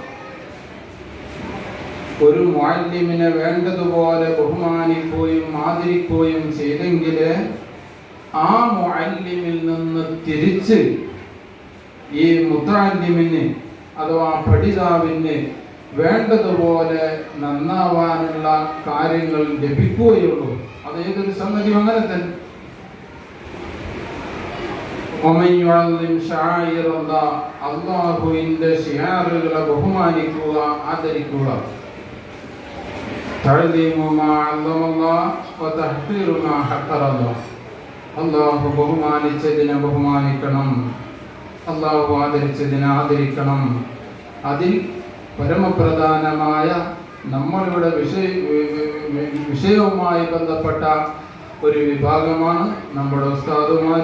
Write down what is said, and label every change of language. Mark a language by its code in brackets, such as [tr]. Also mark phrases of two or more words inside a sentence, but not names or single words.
[ml] ഒരു മുഅല്ലിമിനെ വേണ്ടതുപോലെ ബഹുമാനിക്കുകയും ആദരിക്കുകയും ചെയ്തെങ്കിലേ ആ മുഅല്ലിമിൽ നിന്ന് തിരിച്ച് ഈ മുതഅല്ലിമിന് അഥവാ പഠിതാവിന് വേണ്ടതുപോലെ നന്നാവാനുള്ള കാര്യങ്ങൾ ലഭിക്കുകയുള്ളൂ. അത് ഏതൊരു സംഗതിയും അങ്ങനെ തന്നെ. [ar] ومن يعظم شعائر الله [ml] അല്ലാഹുവിന്റെ ശിയാറുകളെ ബഹുമാനിക്കുക, ആദരിക്കുക. [ar] تعظيم ما عظم الله وتحقير ما حقر الله. [ml] അല്ലാഹു ബഹുമാനിച്ചതിനെ ബഹുമാനിക്കണം, അല്ലാഹു ആദരിച്ചതിനെ ആദരിക്കണം. അതിൽ പരമപ്രധാനമായ നമ്മളുടെ വിഷയവുമായി ബന്ധപ്പെട്ട ഒരു വിഭാഗമാണ് നമ്മുടെ ഉസ്താദുമാർ.